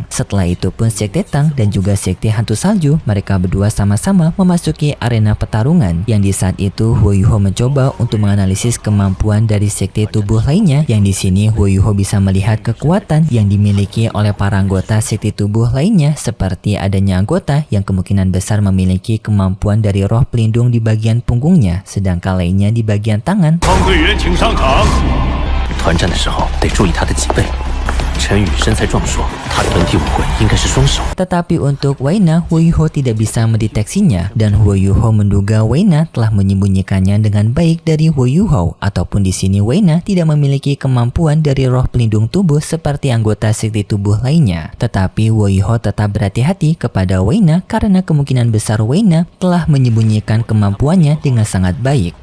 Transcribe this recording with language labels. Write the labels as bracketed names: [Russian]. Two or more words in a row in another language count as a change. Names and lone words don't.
[Indonesian] Setelah itu pun sekte Tang dan juga sekte hantu salju, mereka berdua sama-sama memasuki arena pertarungan, yang di saat itu Huo Yuho mencoba untuk menganalisis kemampuan dari sekte tubuh lainnya, yang di sini Huo Yuho bisa melihat kekuatan yang dimiliki oleh para anggota sekte tubuh lainnya, seperti adanya anggota yang kemungkinan besar memiliki kemampuan dari roh pelindung di bagian punggungnya, sedangkan lainnya di bagian tangan. [Chinese] 团战的时候得注意他的脊背。陈宇身材壮硕，他的本体武魂应该是双手。 [Indonesian] Tetapi untuk Weina, Huo Yuho tidak bisa mendeteksinya, dan Huo Yuho menduga Weina telah menyembunyikannya dengan baik dari Huo Yuho, ataupun di sini Weina tidak memiliki kemampuan dari roh pelindung tubuh seperti anggota sekte tubuh lainnya. Tetapi Huo Yuho tetap berhati-hati kepada Weina karena kemungkinan besar Weina telah menyembunyikan kemampuannya dengan sangat baik.